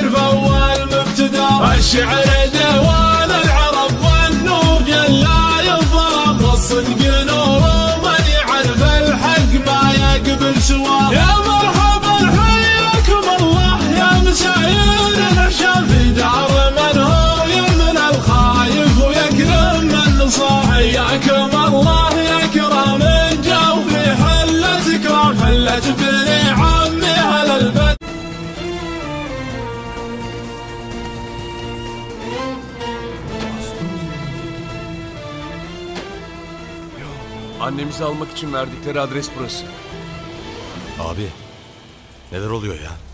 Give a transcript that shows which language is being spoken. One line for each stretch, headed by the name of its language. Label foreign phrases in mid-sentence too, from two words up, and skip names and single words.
Arabic: فأول مبتدا الشعر ديوان العرب والنور لا يظلم والصدق نور ومن يعرف الحق ما يقبل سواه يا مرحبا حياكم الله يا مساير العشاء في دار من هو يمن الخايف ويكرم من نصاح حياكم الله يا كرام حلت بني عمي هلا البلد.
Turkish: Annemizi almak için verdikleri adres burası. Abi, neler oluyor ya?